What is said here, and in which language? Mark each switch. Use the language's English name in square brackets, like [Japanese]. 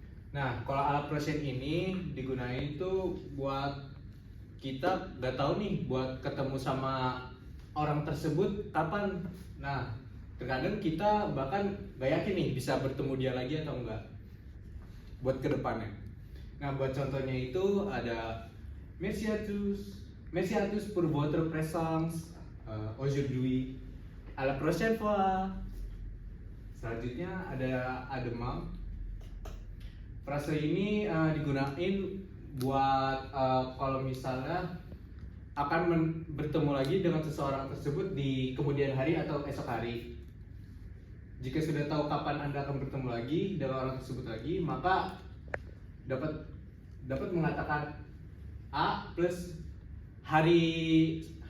[Indonesian] Nah, kalau [French] à la prochaine [Indonesian] ini digunain tuh buat kita nggak tahu nih buat ketemu sama orang tersebut kapan. Nah, terkadang kita bahkan nggak yakin nih bisa bertemu dia lagi atau enggak buat kedepannya. Nah, buat contohnya itu ada [French] merci à tous pour votre présence aujourd'hui, à la prochaine fois. [Indonesian] Selanjutnya ada ademang. Frase ini digunain buat kalau misalnya akan bertemu lagi dengan seseorang tersebut di kemudian hari atau esok hari. Jika sudah tahu kapan Anda akan bertemu lagi dengan orang tersebut lagi, maka dapat mengatakan A plus hari